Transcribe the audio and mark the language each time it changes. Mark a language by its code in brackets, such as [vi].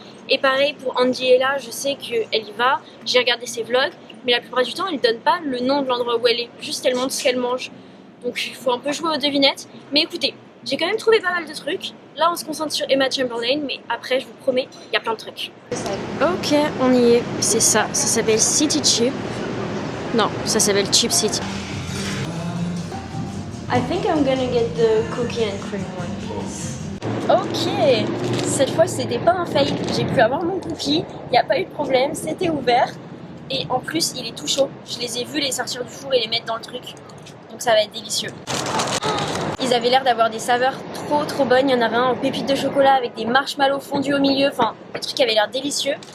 [fr] Et pareil pour Andy Ella, je sais qu'elle y va, j'ai regardé ses vlogs, mais la plupart du temps, elle donne pas le nom de l'endroit où elle est, juste elle montre ce qu'elle mange. Donc il faut un peu jouer aux devinettes, mais écoutez, j'ai quand même trouvé pas mal de trucs. Là, on se concentre sur Emma Chamberlain, mais après, je vous promets, il y a plein de trucs. Ok, on y est, c'est ça, ça s'appelle City Chip. Non, ça s'appelle Chip City. [en] I think I'm gonna get the cookie and cream one, please. [fr] Ok, cette fois c'était pas un fail, j'ai pu avoir mon cookie, il n'y a pas eu de problème, c'était ouvert et en plus il est tout chaud. Je les ai vus les sortir du four et les mettre dans le truc, donc ça va être délicieux. Ils avaient l'air d'avoir des saveurs trop bonnes, il y en avait un aux pépites de chocolat avec des marshmallows fondus au milieu, enfin le truc avait l'air délicieux.